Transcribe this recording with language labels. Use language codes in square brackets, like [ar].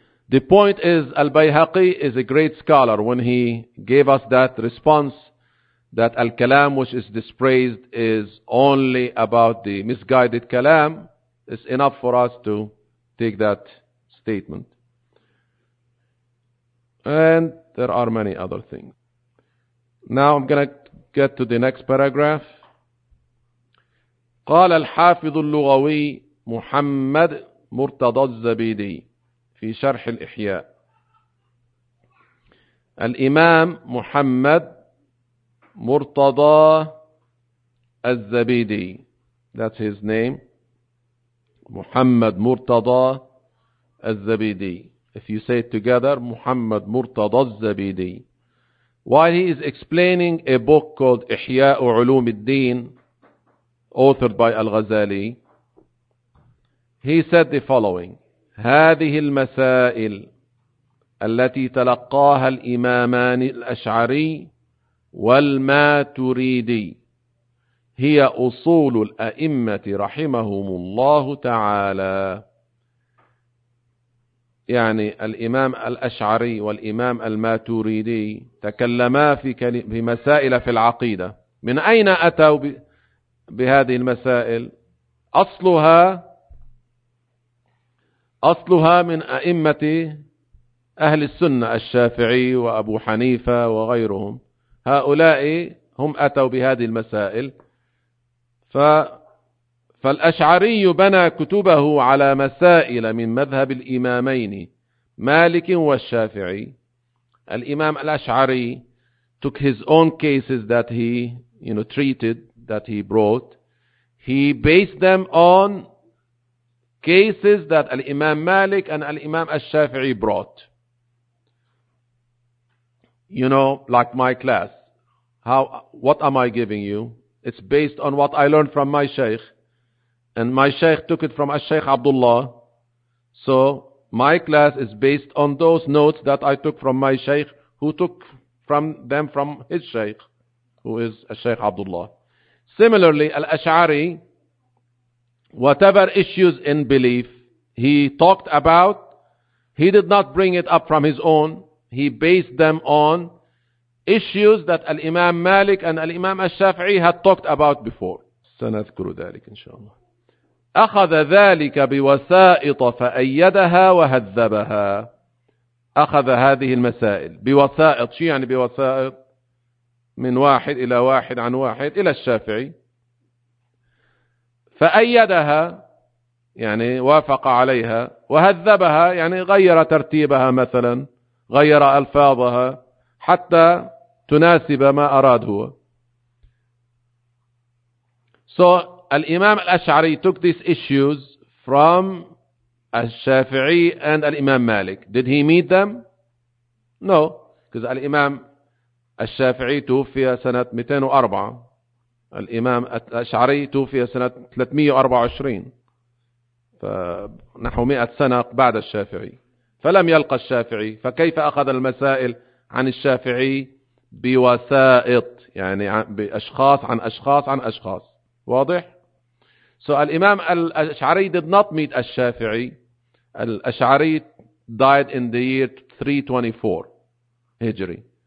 [en] The point is al-Bayhaqi is a great scholar. When he gave us that response that al-kalam which is dispraised is only about the misguided kalam, it's enough for us to take that statement. And there are many other things. Now I'm going to get to the next paragraph. [ar] قال الحافظ اللغوي محمد مرتضى الزبيدي في شرح الإحياء. [en] الإمام محمد مرتضى الزبيدي, that's his name, محمد مرتضى الزبيدي. If you say it together, محمد مرتضى الزبيدي. While he is explaining a book called إحياء علوم الدين, authored by الغزالي, he said the following, [ar] هذه المسائل التي تلقاها الإمامان الأشعري والماتريدي هي أصول الأئمة رحمهم الله تعالى. يعني الإمام الأشعري والإمام الماتريدي تكلما في مسائل في العقيدة. من أين أتوا بهذه المسائل؟ أصلها من أئمة أهل السنة الشافعي وأبو حنيفة وغيرهم. هؤلاء هم أتوا بهذه المسائل. فالأشعري بنى كتبه على مسائل من مذهب الإمامين مالك والشافعي. [en] الإمام الأشعري took his own cases that he, you know, treated, that he brought. He based them on cases that الإمام مالك and الإمام الشافعي brought. You know, like my class. What am I giving you? It's based on what I learned from my sheikh. And my sheikh took it from al-Sheikh Abdullah. So my class is based on those notes that I took from my sheikh, who took from them from his sheikh, who is al-Sheikh Abdullah. Similarly, al-Ash'ari, whatever issues in belief he talked about, he did not bring it up from his own. He based them on issues that al-Imam Malik and al-Imam al-Shafi'i had talked about before. [ar] سنذكر ذلك إن شاء الله. أخذ ذلك بوسائط فأيدها وهذبها. أخذ هذه المسائل بوسائط. شو يعني بوسائط؟ من واحد إلى واحد عن واحد إلى الشافعي. فأيدها يعني وافق عليها. وهذبها يعني غير ترتيبها مثلا، غير ألفاظها حتى تناسب ما أراد هو. [en] So الإمام الأشعري took these issues from الشافعي and الإمام مالك. Did he meet them? No. [ar] Because الإمام الشافعي توفي سنة 204. الإمام الأشعري توفي سنة 324. فنحو 100 سنة بعد الشافعي. فلم يلقى الشافعي. فكيف أخذ المسائل عن الشافعي بوسائط؟ يعني بأشخاص عن أشخاص عن أشخاص. [en] واضح؟ So الإمام الأشعري did not meet الشافعي. الأشعري died in the year 324 هجري.